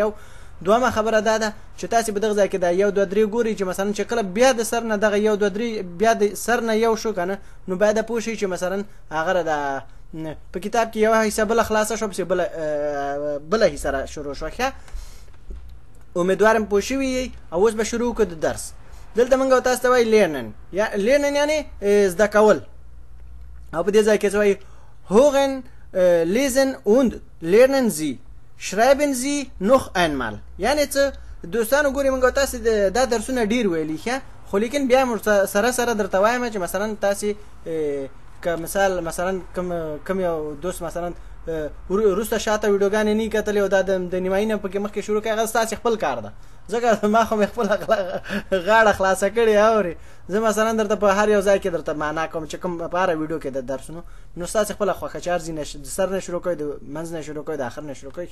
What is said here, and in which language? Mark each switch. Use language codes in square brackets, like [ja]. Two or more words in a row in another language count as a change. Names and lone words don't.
[ps] یو دومره خبره ده چې تاسو به دغه ځای کې دا یو دوه درې ګوري چې مثلا چې کله بیا د سر نه دغه یو دوه درې بیا د سر نه یو شو کنه نو باید پوه شئ چې مثلا هغه د په کتاب کې یو حصہ بل خلاصه شو بس بل حصہ شروع شو. ښه امیدوارم پوه شوي او اوس به شروع کړو د درس. دلته موږ تاسو ته وایي لرنن یعنی زده کول او په دې ځای کې وایي [de] hören lesen und lernen Sie schreiben Sie noch einmal [ps] یعنی څه دوستانو ګورئ موږ تاسو دا درسونه ډیر ویلي ښه خو لیکن بیا سره درته وایم چې مثلا تاسو که مثلا کم یو دوست مثلا وروسته شاته ویډیوګانې نه کتلې او دا د نیمایي نه پکې مخکې شروع کړي هغه ستاسې خپل کار ده ځکه ما خو مې خپل غاړه خلاصه کړې اورې زه مثلا درته په هر یو ځای کې درته معنا کوم چې کوم په هره ویډیو کې د درسونو نو ستاسې خپله خوښه چې ارزي د سر نه شروع کوئ د منځ نه شروع کوئ د آخر نه شروع کوئ.